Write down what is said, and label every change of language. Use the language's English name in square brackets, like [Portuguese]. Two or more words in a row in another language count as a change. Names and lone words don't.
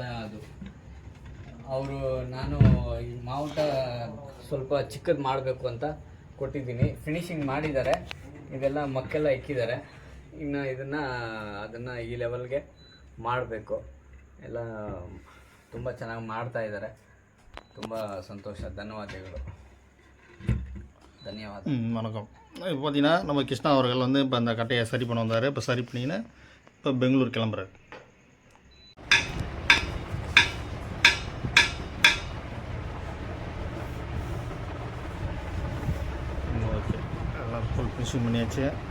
[Kannada] ಅದು ನಾನು ಈ ಮಾವುಟ ಸ್ವಲ್ಪ ಚಿಕ್ಕದು ಮಾಡಬೇಕು ಅಂತ ಕೊಟ್ಟಿದ್ದೀನಿ. ಫಿನಿಶಿಂಗ್ ಮಾಡಿದ್ದಾರೆ. ಇದೆಲ್ಲ ಮಕ್ಕೆಲ್ಲ ಇಕ್ಕಿದ್ದಾರೆ. ಇನ್ನು ಅದನ್ನು ಈ ಲೆವೆಲ್ಗೆ ಮಾಡಬೇಕು. ಎಲ್ಲ ತುಂಬ ಚೆನ್ನಾಗಿ ಮಾಡ್ತಾ ಇದ್ದಾರೆ. ತುಂಬ ಸಂತೋಷ. ಧನ್ಯವಾದ. [Tamil] வணக்கம். இப்போ பார்த்தீங்கன்னா நம்ம கிருஷ்ணா அவர்கள் வந்து இப்போ அந்த கட்டையை சரி பண்ண வந்தார். இப்போ சரி பண்ணிங்கன்னா இப்போ பெங்களூர் கிளம்புறாரு. ஓகே, எல்லாம் [English] full finishing [Tamil] பண்ணியாச்சு.